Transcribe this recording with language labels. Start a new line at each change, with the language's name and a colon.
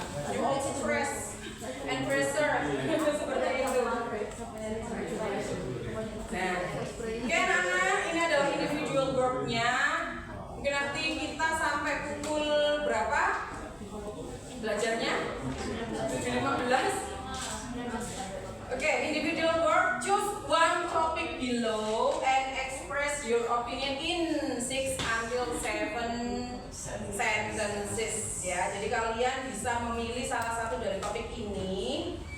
English: You also stress and pressure
Indonesian: seperti itu. Nah, oke anak-anak, ini adalah individual work-nya. Mungkin nanti kita sampai pukul berapa belajarnya?
English: 7.15. Oke, individual work. Choose one topic below and express your opinion in 6 until 7 sentences ya.
Indonesian: Jadi kalian bisa memilih salah satu dari topik ini.